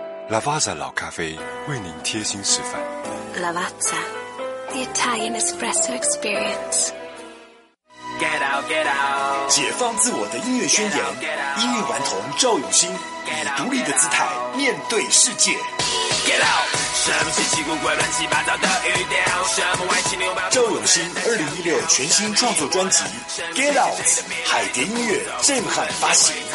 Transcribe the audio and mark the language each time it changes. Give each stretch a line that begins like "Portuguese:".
Chinese: Lavazza 老咖啡为您贴心示范。
English: Lavazza, the Italian espresso experience. Get out, get out.
Chinese: 解放自我的音乐宣言，音乐顽童赵永新以独立的姿态面对世界。
English: Get out.
Chinese: 什么奇奇怪怪乱七八糟的语调，什么歪七扭八。赵永新2016全新创作专辑 Get Out， 海蝶音乐震撼发行。